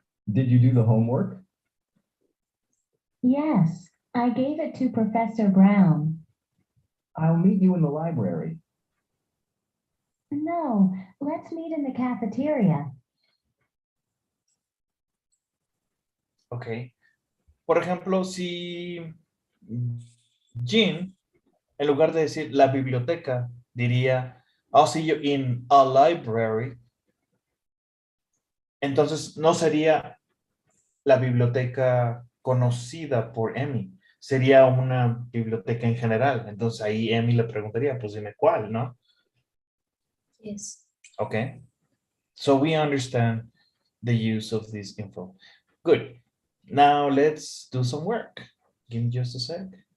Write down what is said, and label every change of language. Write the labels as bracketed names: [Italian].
[English] Did you do the homework? Yes, I gave it to Professor Brown. I'll meet you in the library. No, let's meet in the cafeteria. Ok. [Spanish] Por ejemplo, si Jean, en lugar de decir la biblioteca, diría, [English] I'll see you in a library. [Spanish] Entonces, no sería la biblioteca conocida por Emmy. Sería una biblioteca en general. Entonces, ahí Emmy le preguntaría, pues dime cuál, ¿no? [English] Yes. Okay. So we understand the use of this info. Good. Now let's do some work. Give me just a sec.